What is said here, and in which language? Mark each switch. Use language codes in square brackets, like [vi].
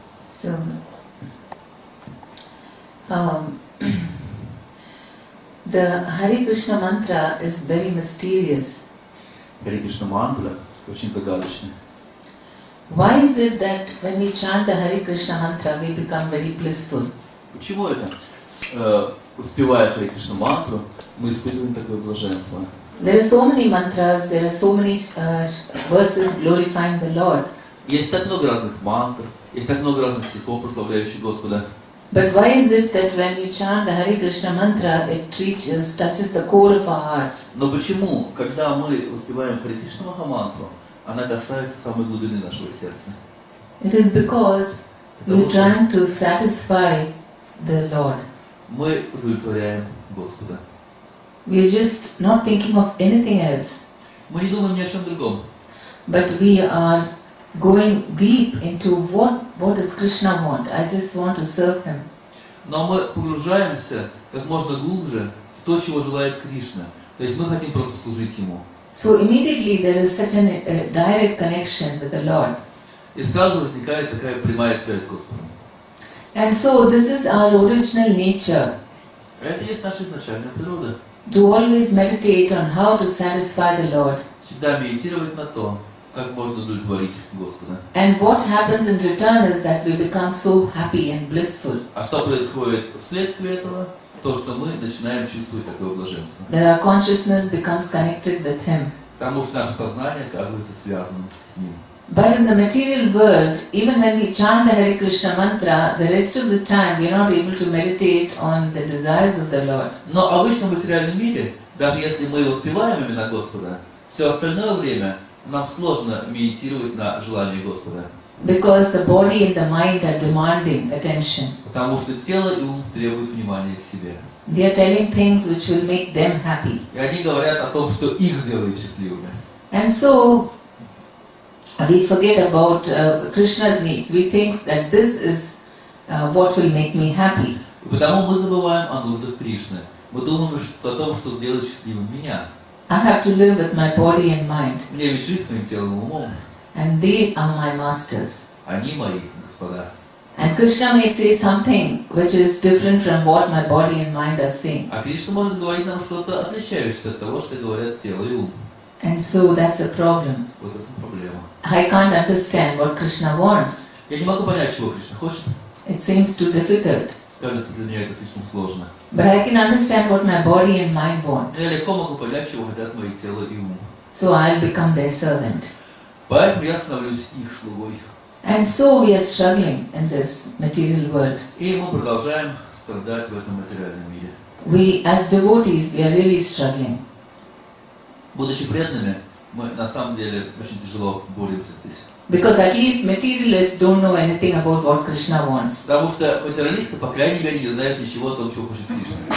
[en] So, the Hare Krishna mantra is very mysterious. [ru] Hare Krishna mantra очень загадочный. [en] Why is it that when we chant the Hare Krishna mantra, we become very blissful? [ru] Почему это? Успевая Hare Krishna мантру, мы испытываем такое блаженство. [en] There are so many mantras, there are so many verses glorifying the Lord. [ru] Есть так много разных мантр, есть так много разных стихов, прославляющих Господа. [en] But why is it that when we chant the Hare Krishna mantra, it touches the core of our hearts? [ru] Но почему, когда мы воспеваем Hare Krishna Махамантру, она касается самой глубины нашего сердца? [en] It is because we are trying to satisfy the Lord. [ru] Мы удовлетворяем Господа. [en] We are just not thinking of anything else. [ru] Мы не думаем ни о чем другом. [en] But we are going deep into what does Krishna want. I just want to serve him. [ru] Но мы погружаемся как можно глубже в то, чего желает Кришна. То есть мы хотим просто служить Ему. [en] So immediately there is such a direct connection with the Lord. [ru] И сразу возникает такая прямая связь с Господом. [en] And so this is our original nature. [ru] Это есть наша изначальная природа. [en] To always meditate on how to satisfy the Lord. [ru] Всегда медитировать на то, как можно удовлетворить Господа. [en] And what happens in return is that we become so happy and blissful. [ru] А что происходит вследствие этого? То, что мы начинаем чувствовать такое блаженство. [en] That our consciousness becomes connected with Him. [ru] Потому что наше сознание оказывается связано с Ним. [en] But in the material world, even when we chant the Hare Krishna mantra, the rest of the time we are not able to meditate on the desires of the Lord. [ru] Но в обычном материальном мире, даже если мы воспеваем имена Господа, все остальное время нам сложно медитировать на желание Господа. [en] Because the body and the mind are demanding attention. [ru] Потому что тело и ум требуют внимания к себе. [en] They are telling things which will make them happy. [ru] И они говорят о том, что их сделает счастливыми. [en] And so we forget about Krishna's needs. We think that this is what will make me happy. [ru] И потому мы забываем о нуждах Кришны. Мы думаем о том, что сделает счастливым меня. [en] I have to live with my body and mind. [ru] Мне ведь жить своим телом и умом. [en] And they are my masters. [ru] Они мои господа. [en] And Krishna may say something which is different from what my body and mind are saying. [ru] А Кришна может говорить нам что-то отличающееся от того, что говорят тело и ум. [en] And so that's a problem. [ru] Вот это проблема. [en] I can't understand what Krishna wants. [ru] Я не могу понять, чего Кришна хочет. [en] It seems too difficult. [ru] Кажется, для меня это слишком сложно. [en] But I can understand what my body and mind want. [ru] Я легко могу понять, чего хотят мои тело и ум. [en] So I'll become their servant. [ru] Поэтому я становлюсь их слугой. [en] And so we are struggling in this material world. [ru] И мы продолжаем страдать в этом материальном мире. [en] We, as devotees, we are really struggling. [ru] Будучи преданными, мы на самом деле очень тяжело боремся здесь. [en] Because at least materialists don't know anything about what Krishna wants. [ru] Потому что материалисты, по крайней мере, не знают ничего о том, чего хочет Кришна.